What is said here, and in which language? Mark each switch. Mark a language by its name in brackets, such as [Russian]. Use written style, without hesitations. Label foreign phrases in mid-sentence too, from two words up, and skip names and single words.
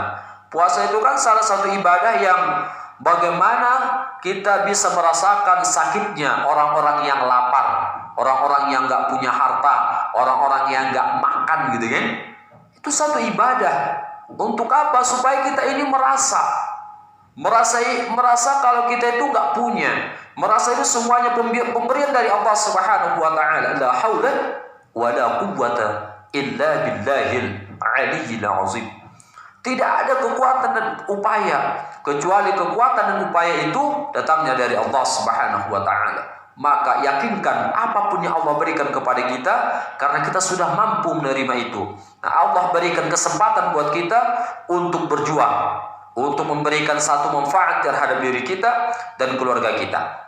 [Indonesian] Puasa itu kan salah satu ibadah yang bagaimana kita bisa merasakan sakitnya orang-orang yang lapar, orang-orang yang nggak punya harta, orang-orang yang nggak makan gitu kan. Itu satu ibadah. Untuk apa? Supaya kita ini merasa kalau kita itu nggak punya, merasa itu semuanya pemberian dari Allah [Arabic] سبحانه وتعالى. لا حول ولا قوة إلا بالله العلي العظيم. [Indonesian] Tidak ada kekuatan dan upaya, kecuali kekuatan dan upaya itu datangnya dari Allah [Arabic] سبحانه وتعالى. [Indonesian] Maka yakinkan apapun yang Allah berikan kepada kita, karena kita sudah mampu menerima itu. Nah, Allah berikan kesempatan buat kita untuk berjuang, untuk memberikan satu manfaat terhadap diri kita dan keluarga kita.